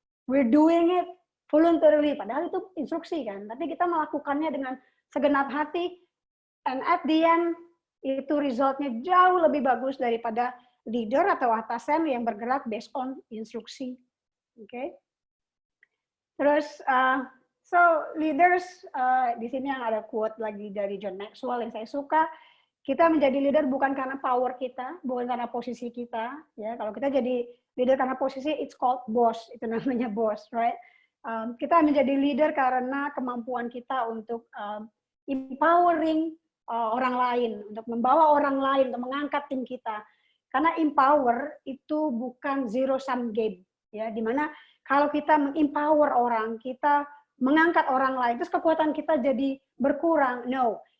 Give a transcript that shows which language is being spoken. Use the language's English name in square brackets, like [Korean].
[English] We're doing it voluntarily, [Indonesian] padahal itu instruksi kan, tapi kita melakukannya dengan segenap hati, [English] and at the end [Indonesian] itu resultnya jauh lebih bagus daripada leader atau atasan yang bergerak based on instruksi. Oke. Terus so leaders, di sini yang ada quote lagi dari John Maxwell yang saya suka. Kita menjadi leader bukan karena power kita, bukan karena posisi kita. Ya, kalau kita jadi leader karena posisi, [English] it's called boss. [Indonesian] Itu namanya boss, right? Kita menjadi leader karena kemampuan kita untuk empowering orang lain, untuk membawa orang lain, untuk mengangkat tim kita. Karena empower itu bukan zero sum game, ya. Dimana kalau kita mengempower orang, kita mengangkat orang lain, terus kekuatan kita jadi berkurang. No.